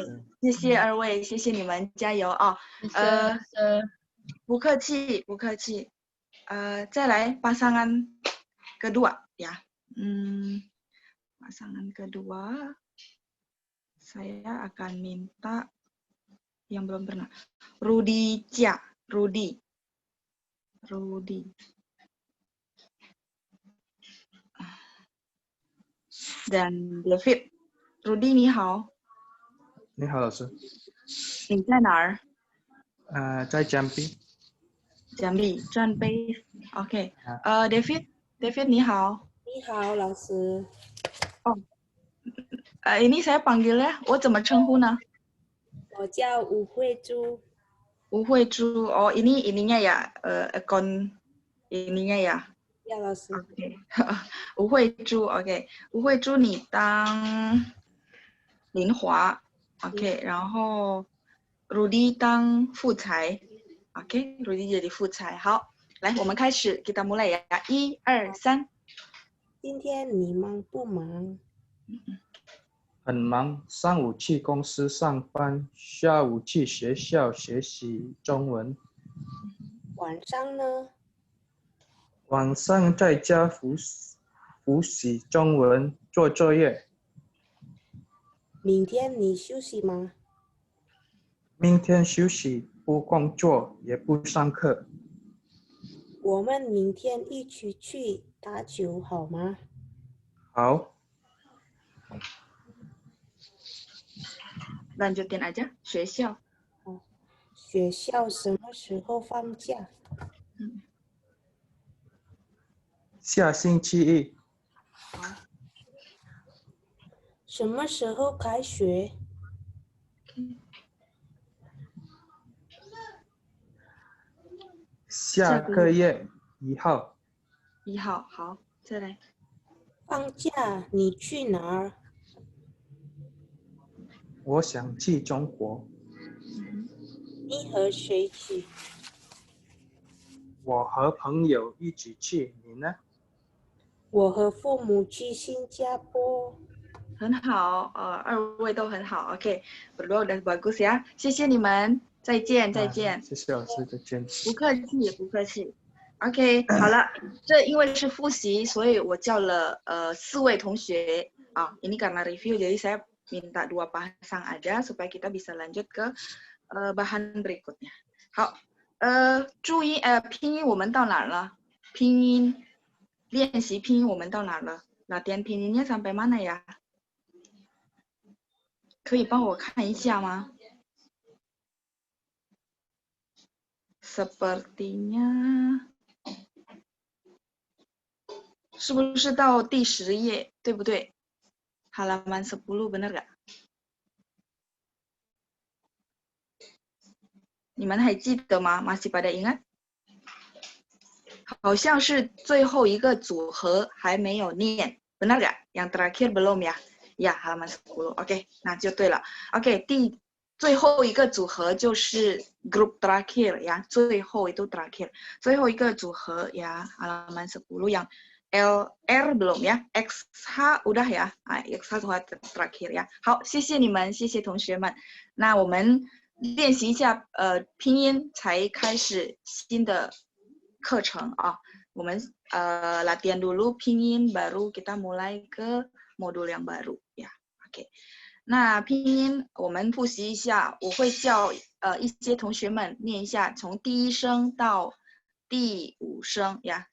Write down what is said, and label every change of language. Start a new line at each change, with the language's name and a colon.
Chinese: OK，谢谢二位，谢谢你们，加油啊！谢谢。不客气，不客气。
Indonesian: 再来pasangan kedua ya. Pasangan kedua, saya akan minta yang belum pernah. Rudy Jia, Rudy.
Chinese: Dan David. Rudy 你好。你好，老师。你在哪儿？在江边。江边，站杯 OK。David 你好。你好，老师。 ini saya panggilnya, 我怎么称呼呢？我叫吴慧珠。
Indonesian: 吴慧珠，哦，ininya ya, akun ininya ya。
Chinese: 呀，老师。 OK， 吴慧珠 ，OK， 吴慧珠你当林华 ，OK， 然后 Rudy 当副裁 ，OK，Rudy jadi 副裁。好，来，我们开始 ， kita mulai ya， 1、2、3。今天你忙不忙？很忙，上午去公司上班，下午去学校学习中文。晚上呢？晚上在家复习中文，做作业。明天你休息吗？明天休息，不工作，也不上课。我们明天一起去打球好吗？好。
Indonesian: lanjutin aja， 学校。
Chinese: 学校什么时候放假？下星期一。什么时候开学？下个月1号。 1号，好，再来。放假你去哪儿？我想去中国。你和谁去？我和朋友一起去，你呢？我和父母去新加坡。很好，2位都很好。OK， berdua udah bagus ya。谢谢你们，再见，再见。谢谢老师，再见。不客气，不客气。 OK， 好了，这因为是复习，所以我叫了4位同学啊。
Indonesian: Ini karena review, jadi saya minta 2 pasang aja supaya kita bisa lanjut ke bahan berikutnya.
Chinese: 好，注音拼音我们到哪儿了？拼音练习拼音我们到哪儿了？
Indonesian: latihan pinginnya sampai mana ya？
Chinese: 可以帮我看一下吗？ Sepertinya 是不是到第10页，对不对？
Indonesian: halaman 10 benar gak？
Chinese: 你们还记得吗？ masih pada ingat？好像是最后一个组合还没有念 benar gak？
Indonesian: yang terakhir belum ya？ ya halaman 10 OK，那就对了。 OK，最后一个组合就是 grup terakhir ya， 最后itu terakhir，最后一个组合 ya halaman 10 yang LR belum ya， XH udah ya， XH terakhir ya。
Chinese: 好，谢谢你们，谢谢同学们。那我们练习一下拼音才开始新的课程啊。
Indonesian: 我们latihan dulu pinyin baru kita mulai ke modul yang baru ya。
Chinese: OK， 那拼音我们复习一下，我会叫一些同学们念一下从第1声到第5声ya。